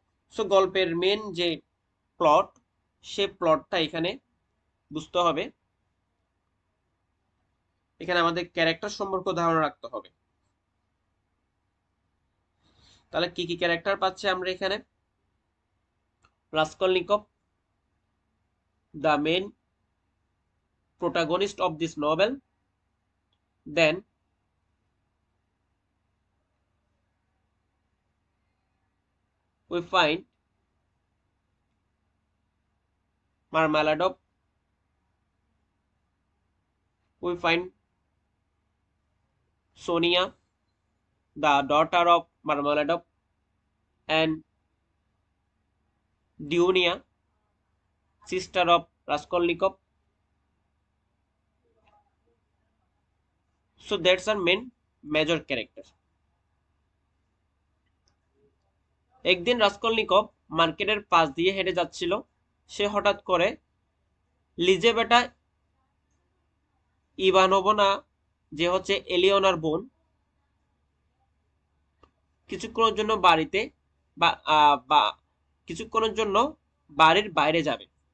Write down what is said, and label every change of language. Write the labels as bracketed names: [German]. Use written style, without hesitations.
[Bangla] So গল্পের main যে plot, সে প্লটটা এখানে বুঝতে হবে। এখানে আমাদের ক্যারেক্টার সম্পর্কে ধারণা রাখতে হবে। তাহলে কি কি ক্যারেক্টার পাচ্ছি আমরা এখানে? [English] Raskolnikov, the main protagonist of this novel. Then we find Marmeladov, we find Sonia, the daughter of Marmeladov, and Dunia, sister of Raskolnikov. So that's our main major character. [Bangla] একদিন রাস্কলনিকভ মার্কেটের পাশ দিয়ে হেঁটে যাচ্ছিল। সে হঠাৎ করে লিজেবেটা ইভানোভনা, যে হচ্ছে এলিওনার বোন, কিছুক্ষণের জন্য বাড়িতে বা কিছুক্ষণের জন্য বাড়ির বাইরে যাবে।